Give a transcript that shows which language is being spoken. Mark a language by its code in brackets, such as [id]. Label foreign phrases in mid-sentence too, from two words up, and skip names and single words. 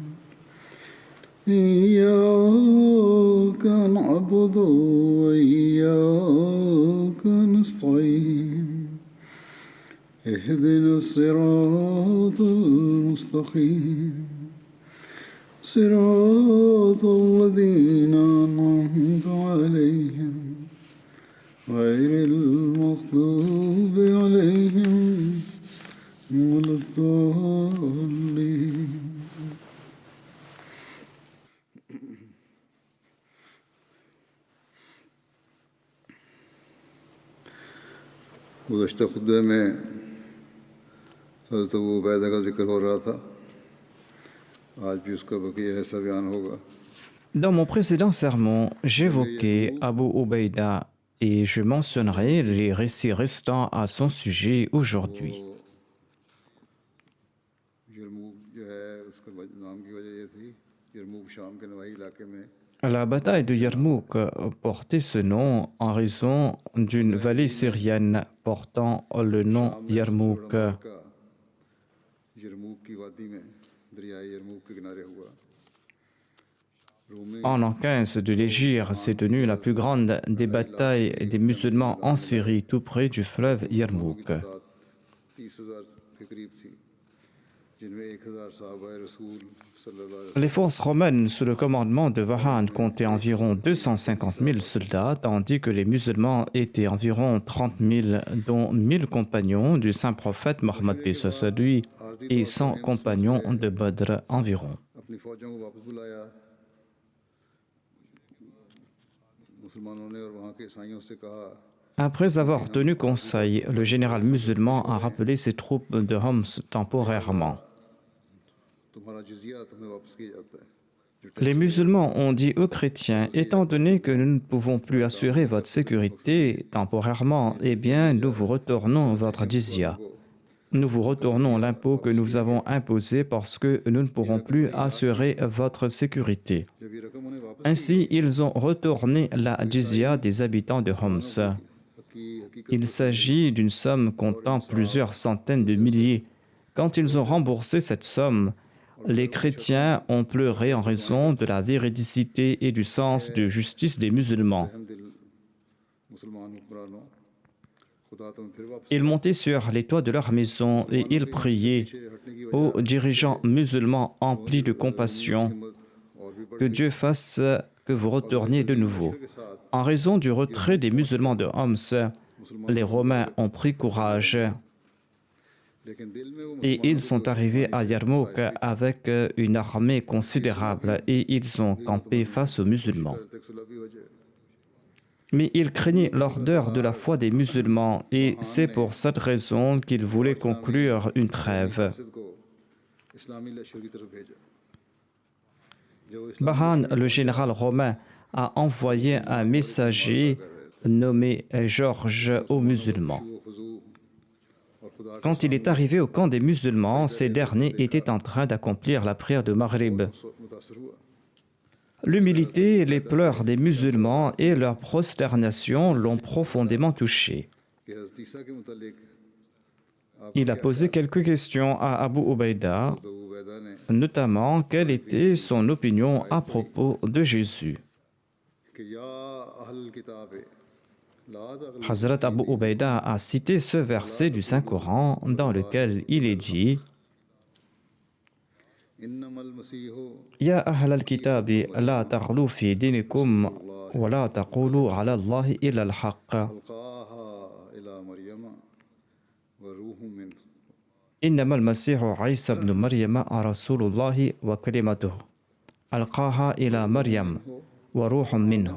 [ar] إياك نعبد وإياك نستعين اهدنا الصراط المستقيم صراط الذين أنعمت عليهم غير المغضوب عليهم ولا الضالين. [hi] गुज़श्ता खुतबे में हज़रत अबू उबैदा का जिक्र हो रहा था, आज भी उसका बक़िया हिस्सा बयान होगा। [fr] Dans mon précédent sermon, j'évoquais Abu Ubaïda et je mentionnerai les récits restants à son sujet aujourd'hui. [hi] यरमूक जो है उसका नाम की वजह ये थी, यरमूक शाम के नवाही इलाके में [fr] La bataille de Yarmouk portait ce nom en raison d'une vallée syrienne portant le nom Yarmouk. [hi] यरमूक की वादी में दरियाए यरमूक के किनारे हुआ। [fr] En l'an 15 de l'Hégire s'est tenue la plus grande des batailles des musulmans en Syrie, tout près du fleuve Yarmouk. [hi] 30,000 के करीब थी, जिनमें 1,000 सहाबाए रसूल [fr] Les forces romaines sous le commandement de Vahan comptaient environ 250 000 soldats, tandis que les musulmans étaient environ 30 000, dont 1000 compagnons du saint prophète Mohammed lui et 100 compagnons de Badr environ. [hi] अपनी फौजों को वापस बुलाया। मुसलमानों ने और वहाँ के ईसाइयों से कहा [fr] Après avoir tenu conseil, le général musulman a rappelé ses troupes de Homs temporairement. [hi] तुम्हारा जिजिया तुम्हें वापस किया जाता है। [fr] Les musulmans ont dit aux chrétiens, étant donné que nous ne pouvons plus assurer votre sécurité temporairement, eh bien, nous vous retournons votre jizya. Nous vous retournons l'impôt que nous avons imposé parce que nous ne pourrons plus assurer votre sécurité. [hi] जब ये रकम उन्हें वापस [fr] Ainsi, ils ont retourné la jizya des habitants de Homs. Il s'agit d'une somme comptant plusieurs centaines de milliers. Quand ils ont remboursé cette somme, les chrétiens ont pleuré en raison de la véridicité et du sens de justice des musulmans. [hi] मुसलमान हुक्मरानों खुदा तुम्हें फिर वापस [fr] Ils montaient sur les toits de leur maison et ils priaient aux dirigeants musulmans emplis de compassion que Dieu fasse que vous retourniez de nouveau. En raison du retrait des musulmans de Homs, les Romains ont pris courage [hi] लेकिन दिल में वो [fr] et ils sont arrivés à Yarmouk avec une armée considérable et ils ont campé face aux musulmans. [hi] तक सुलह भी हो जाए। [fr] Mais ils craignaient l'ardeur de la foi des musulmans et c'est pour cette raison qu'ils voulaient conclure une trêve. [hi] मस्जिद को इस्लामी लश्कर की तरफ भेजा। [fr] Bahan, le général romain, a envoyé un messager nommé Georges aux musulmans. Quand il est arrivé au camp des musulmans, ces derniers étaient en train d'accomplir la prière de Maghrib. L'humilité et les pleurs des musulmans et leur prosternation l'ont profondément touché. [hi] कि हज़रत ईसा के मुतालिक [fr] Il a posé quelques questions à Abu Ubaïda, [hi] अबू उबैदा ने [fr] notamment quelle était son opinion à propos de Jésus. [ar] कि يا أهل الكتاب لا تغلوا [fr] Hazrat Abu Ubaïda a cité ce verset du Saint-Coran dans lequel il est dit [ar] إنما المسيح يا أهل الكتاب لا تغلوا في دينكم ولا تقولوا على الله إلا الحق. ألقاها إلى مريم وروح منه إنما المسيح عيسى ابن مريم رسول الله وكلمته ألقاها إلى مريم وروح منه.